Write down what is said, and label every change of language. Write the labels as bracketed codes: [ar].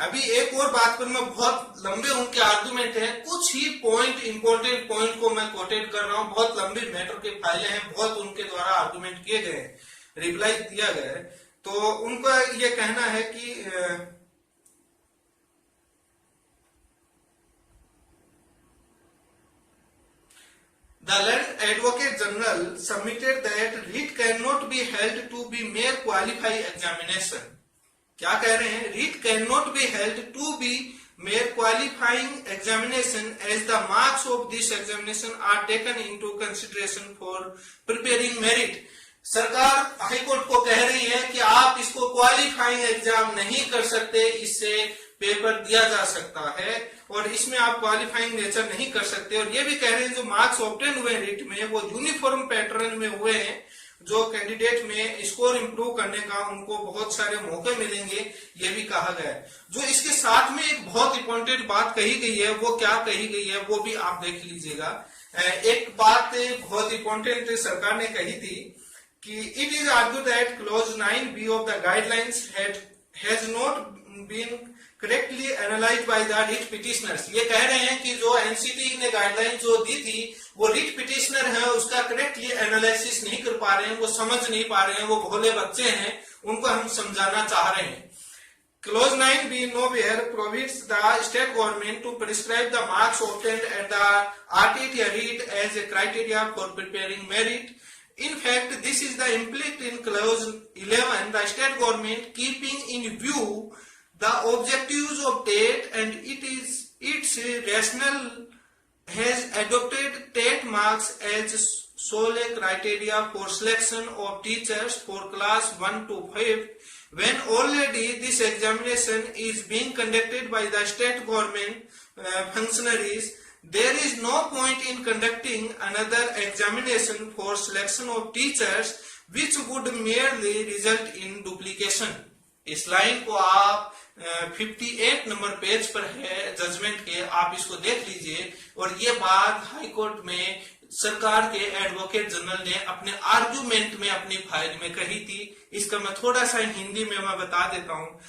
[hi] अभी एक और बात पर मैं, बहुत लंबे उनके आर्गुमेंट हैं, कुछ ही पॉइंट, इंपॉर्टेंट पॉइंट को मैं कोटेड कर रहा हूं। बहुत लंबी मैटर के फाइलें हैं, बहुत उनके द्वारा आर्गुमेंट किए गए, रिप्लाई दिया गया है। तो उनका ये कहना है कि [en] The Land Advocate General submitted that REET cannot be held to be mere qualify examination। [hi] क्या कह रहे हैं, [en] REET cannot be held to be mere qualifying examination as the marks of this examination are taken into consideration for preparing merit। [hi] सरकार high court को कह रही है कि आप इसको क्वालिफाइंग एग्जाम नहीं कर सकते, इससे पेपर दिया जा सकता है और इसमें आप क्वालिफाइंग नेचर नहीं कर सकते। और ये भी कह रहे हैं जो मार्क्स ऑब्टेन हुए रीट में वो यूनिफॉर्म पैटर्न में हुए हैं, जो कैंडिडेट में स्कोर इंप्रूव करने का उनको बहुत सारे मौके मिलेंगे, ये भी कहा गया है। जो इसके साथ में एक बहुत इंपॉर्टेंट बात कही गई है, वो क्या कही गई है वो भी आप देख लीजिएगा। एक बात बहुत इंपॉर्टेंट सरकार ने कही थी कि [en] It is argued that clause 9B of the guidelines has not been correctly analyse by the writ petitioners. [hi] ये कह रहे हैं कि जो एनसीटी ने गाइडलाइन जो दी थी वो रिट पिटिशनर है उसका करेक्टली एनालिसिस नहीं कर पा रहे हैं, वो समझ नहीं पा रहे हैं, वो भोले बच्चे हैं, उनको हम समझाना चाह रहे हैं। [en] Clause 9b nowhere prohibits the state government to prescribe the marks obtained at the RTT RET as a criteria for preparing merit. In fact, this is the implicit in Clause 11. The state government, keeping in view the objectives of TET and its rationale, has adopted TET marks as sole criteria for selection of teachers for class 1 to 5. When already this examination is being conducted by the state government functionaries, there is no point in conducting another examination for selection of teachers, which would merely result in duplication. [hi] इस line को आप 58 number page पर है judgement के, आप इसको देख लीजिए। और ये बात हाई कोर्ट में सरकार के एडवोकेट जनरल ने अपने आर्गुमेंट में अपनी फाइल में कही थी। इसका मैं थोड़ा सा हिंदी में मैं बता देता हूं।